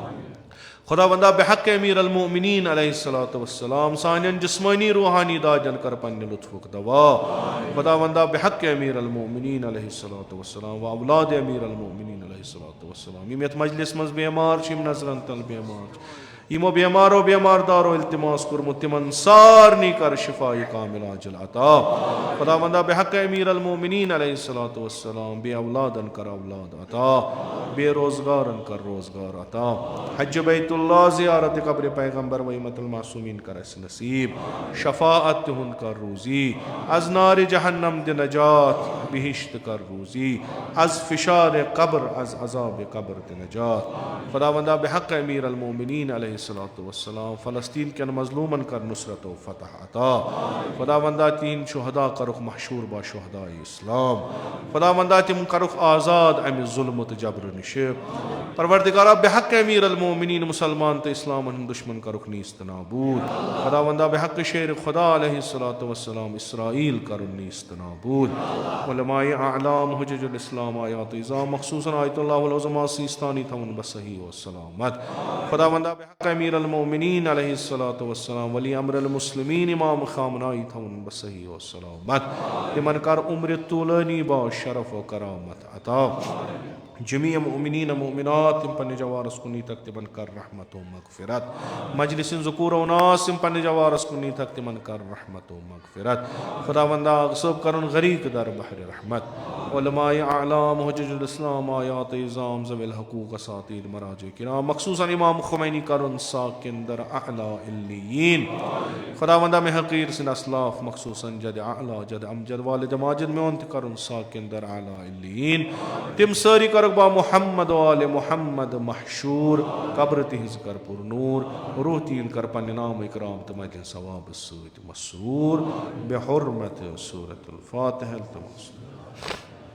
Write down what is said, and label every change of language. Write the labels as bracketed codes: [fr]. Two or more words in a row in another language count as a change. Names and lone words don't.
[ks] خدا وندا بحق امیر المومنین [ar] علیہ الصلوۃ والسلام [ks] سانین جسمانی روحانی داجن کر پنہ لطفک دوا. [ar] خدا وندا بحق امیر المومنین علیہ الصلوۃ والسلام و اولاد امیر المومنین علیہ الصلوۃ والسلام. [ks] یم یتھ مجلس منٛز بیمار چھِ, یم نظرن تل بیمار چھِ, یمو بیمارو بیمار دارو التماس کوٚرمُت تِمن سارنٕے کر شفایہِ کامل عاجل عطا. خدا وندا بحق امیر المومنین [ar] علیہ الصلوۃ والسلام [ks] بے اولادن کر اولاد عطا, بے روزگارن کر روزگار عطا. حج بیت اللہ زیارت قبر پیغمبر وائمۃ المعصومین کر اسہِ نصیب, شفاعت تِہُنٛد کر روزی, از نارِ جہنم دِ نجات, बिहिश्त कर रूज़ी, अज़ फ़िशार क़ब्र अज़ अज़ाब क़ब्र ते नजात। खुदावंदा बेहक़ [ar] أمير المؤمنين عليه الصلاة والسلام [ks] फ़लस्तीन के मज़लूमन कर नुसरत व फ़तह अता। खुदावंदा तीन शुहदा करुख महशूर बा शुहदा इस्लाम। खुदावंदा तिम करुख आज़ाद अमि ज़ुल्म त जबर निश। परवरदिगारा बेहक़ [ar] أمير المؤمنين [ks] मुसलमान तो इस्लाम दुश्मन करुख नीस्त नाबूद। खुदावंदा बेहक़ शेर खुदा [ar] عليه الصلاة والسلام [ks] इसराईल करुन नीस्त नाबूद। उलमाए आलाम [ar] حجة الإسلام آيات عظام [ks] मख़सूसन [ar] آية الله العظمى [ks] सीस्तानी थवन बसही व सलामत। खुदावंदा बेहक़ [ar] أمير المؤمنين عليه الصلاة والسلام ولي أمر المسلمين [ks] इमाम ख़ामनाई थवन बसही व सलामत। तिमन कर उम्र तूलानी बा शरफ़ व करामत अता। जमीअ मोमिनीन मोमिनात तिम पन्ने जवारस कुनी तक तिमन कर रहमत व मग़फ़िरत। मजलिसिन ज़ुकूर व नास तिम पन्ने जवारस कुनी तक तिमन कर रहमत व मग़फ़िरत। खुदावंदा सब करुन गरीक दर बहर रहमत। उलमाए आलाम हुज्जतुल इस्लाम आयात इज़ाम ज़विल हक़ूक़ असातीर मराज किराम मख़सूसन इमाम ख़ुमैनी करुन साकिन दर [ar] أعلى عليين. [ks] खुदावंदा में हक़ीर सिन असलाफ़ मख़सूसन जद आला जद अमजद वालिद माजिद में उन्त करुन साकिन दर [ar] أعلى عليين. [ks] तिम सारी कर बा मोहम्मद वाले मोहम्मद महशूर कब्र तिहिज़ कर पुरनूर रूह तीन कर पन्ने नाम इकराम तमजल सवाब सूरत मसूर बेहुर्मत [ar] سورة الفاتحة.